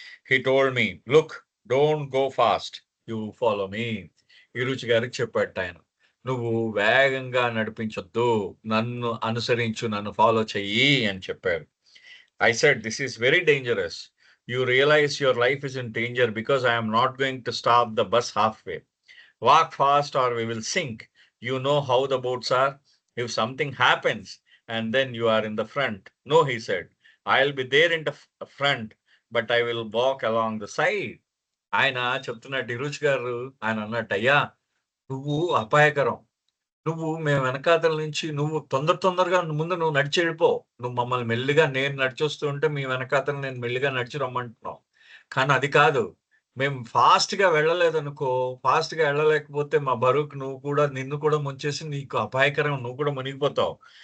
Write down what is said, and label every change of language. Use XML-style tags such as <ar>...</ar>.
<en>He told me, look, don't go fast, you follow me.</en> <te>ఈ రుచి గారికి చెప్పాడు ఆయన, నువ్వు వేగంగా నడిపించొద్దు, నన్ను అనుసరించు, నన్ను ఫాలో చెయ్యి అని చెప్పారు.</te> <en>I said, this is very dangerous. You realize your life is in danger because I am not going to stop the bus halfway. Walk fast or we will sink. You know how the boats are. If something happens and then you are in the front. No, he said, I'll be there in the front, but I will walk along the side.</en> <te>ఆయన చెప్తున్నట్టు ఇరుచి గారు ఆయన అన్నట్టు, అయ్యా నువ్వు అపాయకరం, మేము వెనకాతల నుంచి నువ్వు తొందరగా నువ్వు నడిచి వెళ్ళిపో. నువ్వు మమ్మల్ని మెల్లిగా నేను నడిచొస్తూ ఉంటే మీ వెనకాతల నేను మెల్లిగా నడిచి రమ్మంటున్నావు. కానీ అది కాదు. మేము ఫాస్ట్‌గా వెళ్ళలేదనుకో, ఫాస్ట్‌గా వెళ్ళలేకపోతే మా బరువుకి నిన్ను కూడా ముంచేసి నీకు అపాయకరం. నువ్వు కూడా మునిగిపోతావు.</te>